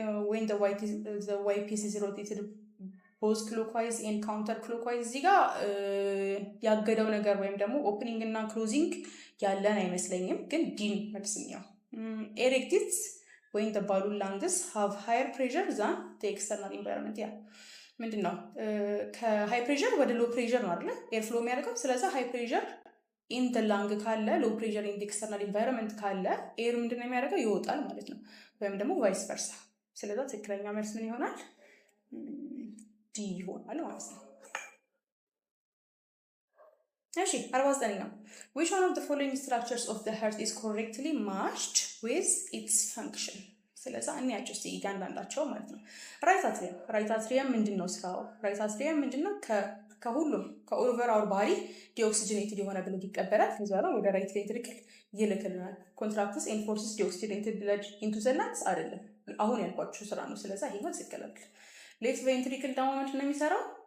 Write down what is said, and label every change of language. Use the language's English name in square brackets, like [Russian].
[English] when the y piece is rotated both clockwise and counter clockwise። [Amharic] እዚህ ጋር ያገደው ነገር ወይም ደግሞ ኦፕኒንግ እና ክሎዚንግ ያለን አይመስለኝም፣ ግን ዲን መልስኛው [English] ኤር ኤግዚትስ when the balloon lungs have higher pressure than the external environment። [Amharic] ያ ምንድን ነው ከሃይ ፕሬሸር ወደ ሎ ፕሬሸር ነው አይደለ ኤር ፍሎ የሚያደርገው። ስለዛ [English] ሃይ ፕሬሸር ኢን ደ ላንግ [Amharic] ካለ [English] ሎ ፕሬሸር ኢን ኤክስተርናል ኢንቫይሮንመንት [Amharic] ካለ ኤር ምንድን ነው የሚያደርገው ይወጣል ማለት ነው፣ ወይም ደግሞ ቫይስ ቨርሳ። ስለዛ ትክክለኛ መልስ ምን ይሆናል? ዲ ይሆናል ማለት ነው። እሺ 49ኛው [English] which one of the following structures of the heart is correctly matched with its function? [Amharic] ስለዛ እንያቸው እስቲ እያንዳንዳቸው ማለት ነው። ራይት አትሪየም ምንድን ነው ስራው? ራይት አትሪየም ምንድን ነው ከሁሉም ከኦቨር አወር ባዲ ዲኦክሲጅኔትድ የሆነ ብለድ ይቀበላል። ከዛ ነው ወደ ራይት ቬንትሪክል ይልክልናል። [English] ኮንትራክትስ ኤንድ ፎርስስ ዲኦክሲጅኔትድ ብለድ ኢንቱ ዘ ላንግስ [Amharic] አይደለም፣ አሁን ያልኳችሁ ስራ ነው። ስለዛ ይሄኛው ይከላል። ሌፍት ቬንትሪክል ደግሞ ምንድን ነው የሚሰራው?